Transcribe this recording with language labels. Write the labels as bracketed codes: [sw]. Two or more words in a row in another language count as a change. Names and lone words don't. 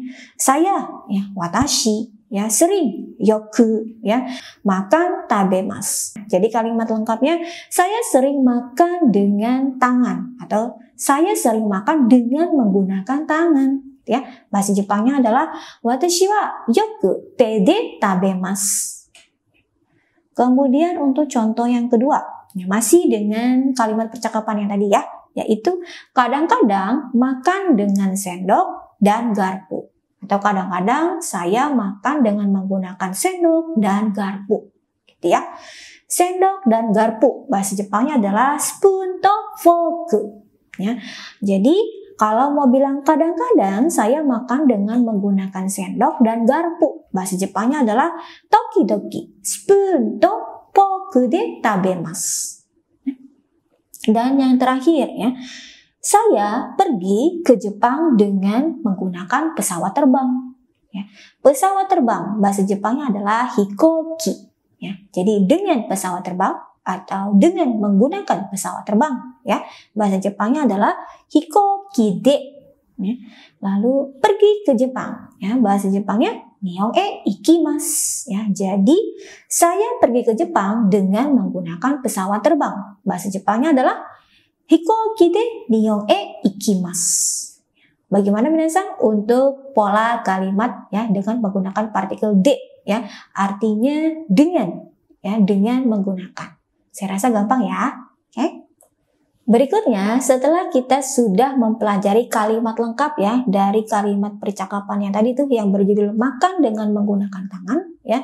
[id] Saya ya, watashi ya, sering yoku ya, makan tabemasu. Jadi kalimat lengkapnya saya sering makan dengan tangan atau saya sering makan dengan menggunakan tangan ya. Bahasa Jepangnya adalah [ja] 私はよく手で食べます. [id] Kemudian untuk contoh yang kedua, ya, masih dengan kalimat percakapan yang tadi ya, yaitu kadang-kadang makan dengan sendok dan garpu. Atau kadang-kadang saya makan dengan menggunakan sendok dan garpu. Gitu ya. Sendok dan garpu. Bahasa Jepangnya adalah [ja] スプーンとフォーク. [id] Ya. Jadi kalau mau bilang kadang-kadang saya makan dengan menggunakan sendok dan garpu. Bahasa Jepangnya adalah [ja] 時々スプーンとフォークで食べます. [id] Dan yang terakhir ya, saya pergi ke Jepang dengan menggunakan pesawat terbang. Ya. Pesawat terbang bahasa Jepangnya adalah hikoki. Ya. Jadi dengan pesawat terbang atau dengan menggunakan pesawat terbang. Ya. Bahasa Jepangnya adalah [ja] 飛行機で. [id] Ya. Lalu pergi ke Jepang. Ya. Bahasa Jepangnya [ja] 日本へ行きます. [id] Ya. Jadi saya pergi ke Jepang dengan menggunakan pesawat terbang. Bahasa Jepangnya adalah [ja] 飛行機で日本へ行きます. [id] Bagaimana minasan untuk pola kalimat ya dengan menggunakan partikel de ya, artinya dengan ya, dengan menggunakan. Saya rasa gampang ya. Oke. Berikutnya, setelah kita sudah mempelajari kalimat lengkap ya dari kalimat percakapan yang tadi tuh yang berjudul makan dengan menggunakan tangan ya.